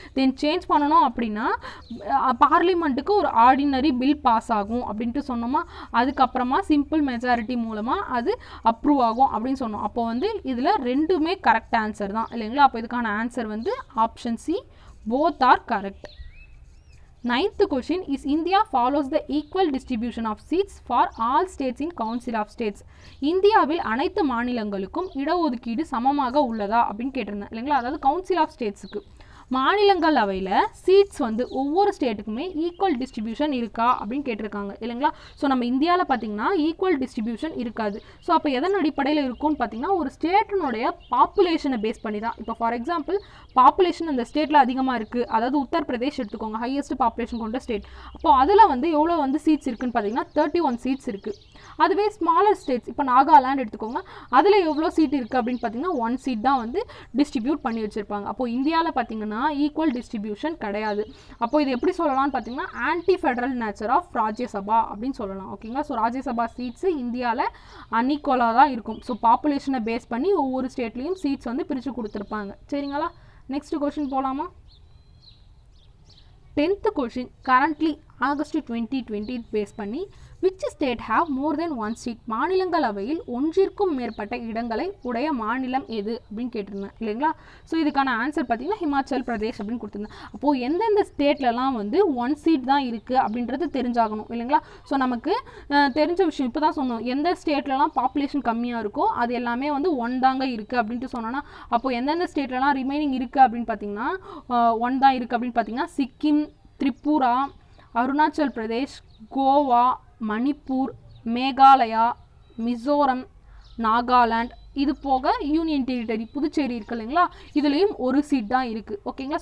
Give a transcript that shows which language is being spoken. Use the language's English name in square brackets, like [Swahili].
[Tamil] தென் change பண்ணணும் அப்படின்னா பார்லிமெண்ட்டுக்கு ஒரு ஆர்டினரி பில் பாஸ் ஆகும் அப்படின்ட்டு சொன்னோமா, அதுக்கப்புறமா சிம்பிள் மெஜாரிட்டி மூலமாக அது அப்ரூவ் ஆகும் அப்படின்னு சொன்னோம். அப்போ வந்து இதில் ரெண்டுமே கரெக்ட் ஆன்சர் தான் இல்லைங்களா. அப்போ இதுக்கான ஆன்சர் வந்து option C, both are correct. [English] 9th question, is India follows the equal distribution of seats for all states in Council of States? [Tamil] இந்தியாவில் அனைத்து மாநிலங்களுக்கும் இடஒதுக்கீடு சமமாக உள்ளதா அப்படின்னு கேட்டிருந்தேன் இல்லைங்களா. அதாவது கவுன்சில் ஆஃப் ஸ்டேட்ஸுக்கு மாநிலங்களவையில் சீட்ஸ் வந்து ஒவ்வொரு ஸ்டேட்டுக்குமே ஈக்குவல் டிஸ்ட்ரிபியூஷன் இருக்கா அப்படின்னு கேட்டிருக்காங்க இல்லைங்களா. ஸோ நம்ம இந்தியாவில் பார்த்திங்கன்னா ஈக்குவல் டிஸ்ட்ரிபியூஷன் இருக்காது. ஸோ அப்போ எதன் அடிப்படையில் இருக்கும்னு பார்த்திங்கன்னா ஒரு ஸ்டேட்டினுடைய பாப்புலேஷனை பேஸ் பண்ணி தான். இப்போ ஃபார் எக்ஸாம்பிள் பாப்புலேஷன் அந்த ஸ்டேட்டில் அதிகமாக இருக்குது, அதாவது உத்தரப்பிரதேஷ் எடுத்துக்கோங்க, ஹையஸ்ட் பாப்புலேஷன் கொண்ட ஸ்டேட். அப்போ அதில் வந்து எவ்வளோ வந்து சீட்ஸ் இருக்குன்னு பார்த்தீங்கன்னா 31 சீட்ஸ் இருக்குது. அதுவே ஸ்மாலர் ஸ்டேட்ஸ், இப்போ நாகாலாண்ட் எடுத்துக்கோங்க, அதில் எவ்வளோ சீட் இருக்குது அப்படின்னு பார்த்தீங்கன்னா 1 சீட் தான் வந்து டிஸ்ட்ரிபியூட் பண்ணி வச்சுருப்பாங்க. அப்போது இந்தியாவில் பார்த்தீங்கன்னா ஈக்குவல் டிஸ்ட்ரிபியூஷன் கிடையாது. அப்போ இது எப்படி சொல்லலாம்னு பார்த்தீங்கன்னா anti federal nature of Rajya Sabha அப்படின்னு சொல்லலாம். ஓகேங்களா. ஸோ ராஜ்யசபா சீட்ஸு இந்தியாவில் அன்இக்குவலாக தான் இருக்கும். ஸோ பாப்புலேஷனை பேஸ் பண்ணி ஒவ்வொரு ஸ்டேட்லேயும் சீட்ஸ் வந்து பிரித்து கொடுத்துருப்பாங்க. சரிங்களா, நெக்ஸ்ட் கொஸ்டின் போகலாமா? [English] 10th question, currently August 2020 base பண்ணி which state have more than one seat? [Tamil] மாநிலங்களவையில் ஒன்றிற்கும் மேற்பட்ட இடங்களை உடைய மாநிலம் எது அப்படின்னு கேட்டிருந்தேன் இல்லைங்களா. ஸோ இதுக்கான ஆன்சர் பார்த்தீங்கன்னா ஹிமாச்சல் பிரதேஷ் அப்படின்னு கொடுத்துருந்தேன். அப்போது எந்தெந்த ஸ்டேட்லலாம் வந்து 1 சீட் தான் இருக்குது அப்படின்றது தெரிஞ்சாகணும் இல்லைங்களா. ஸோ நமக்கு தெரிஞ்ச விஷயம் இப்போ தான் சொன்னோம், எந்த ஸ்டேட்லலாம் பாப்புலேஷன் கம்மியாக இருக்கோ அது எல்லாமே வந்து 1 தாங்க இருக்குது அப்படின்ட்டு சொன்னோன்னா, அப்போது எந்தெந்த ஸ்டேட்லலாம் ரிமைனிங் இருக்குது அப்படின்னு பார்த்தீங்கன்னா 1 தான் இருக்குது அப்படின்னு பார்த்தீங்கன்னா சிக்கிம், திரிபுரா, அருணாச்சல் பிரதேஷ், கோவா, மணிப்பூர், மேகாலயா, மிசோரம், நாகாலாண்ட், இது போக யூனியன் டெரிட்டரி புதுச்சேரி இருக்குது இல்லைங்களா, இதுலேயும் 1 சீட் தான் இருக்குது. ஓகேங்களா.